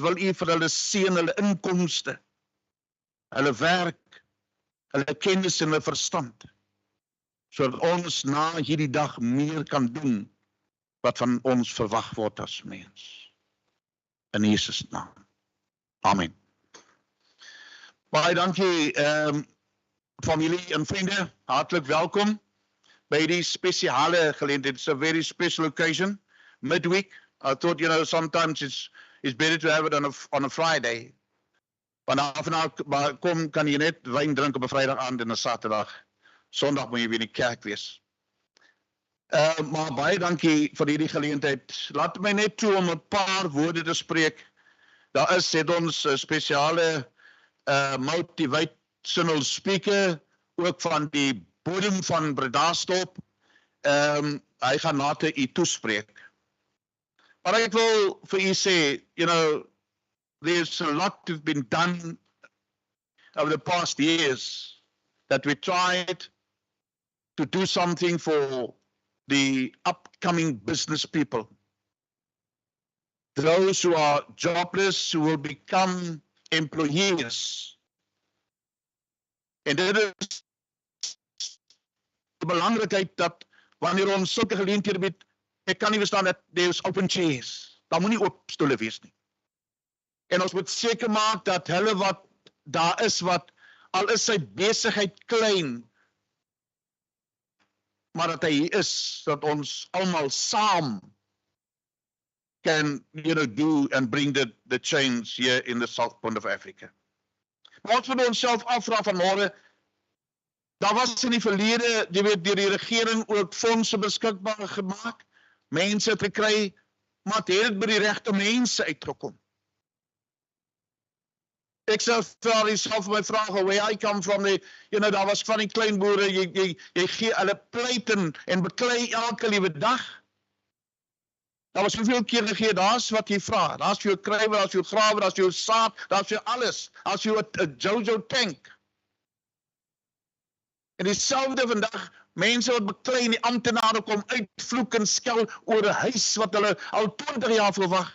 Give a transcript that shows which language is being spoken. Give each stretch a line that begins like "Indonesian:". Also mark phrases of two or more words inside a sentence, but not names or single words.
Afrikaans: Wil u vir hulle seën, hulle inkomste, hulle werk, hulle kennis en hulle verstand, sodat ons na hierdie dag meer kan doen wat van ons verwag word as mens. In Jesus naam. Amen. Baie dankie, familie en vriende, hartlik welkom by die spesiale geleentheid.
English: It's a very special occasion, midweek. I thought, sometimes it's better to have it on a Friday.
Afrikaans: Want af en aan kan jy net wyn drink op 'n Vrydag aand en 'n Saterdag. Sondag moet jy weer in die kerk wees. Maar baie dankie vir hierdie geleentheid. Laat my net toe om 'n paar woorde te spreek. Daar het ons 'n spesiale
English: motivational speaker,
Afrikaans: ook van die bodem van Bredasdorp. Hy gaan later u toespreek. Maar ek wil vir u sê,
English: there's a lot that's been done over the past years that we tried to do something for the upcoming business people. Those who are jobless, who will become employees.
Afrikaans: En dit is die belangrikheid dat wanneer ons sulke geleenthede bied, ek kan nie verstaan dat
English: there's open chairs.
Afrikaans: Daar moet nie oop stoele wees nie. En ons moet seker maak dat hulle wat daar is, wat al is sy besigheid klein, maar dat hy is, dat ons almal saam
English: can, do and bring the change here in the South Point of Africa.
Afrikaans: Maar ons moet onsself afvra vanmôre, daar was in die verlede, deur die regering ook fondse beskikbaar gemaak, mense het gekry, maar het het by die regte mense uitgekom. Ek sal vra myself my vraag,
English: where I come from,
Afrikaans: daar was van die klein boere, jy gee hulle pleit en beklei elke liewe dag. Daar was soveel keer gegee, daar's wat jy vra, daar's vir jou krywer, daar's vir jou grawe, daar's vir jou saad, daar's vir jou alles, daar's vir jou 'n Jojo tank. En dieselfde vandag, mense wat beklei en die amptenare kom uitvloek en skel oor 'n huis wat hulle al 20 jaar verwag.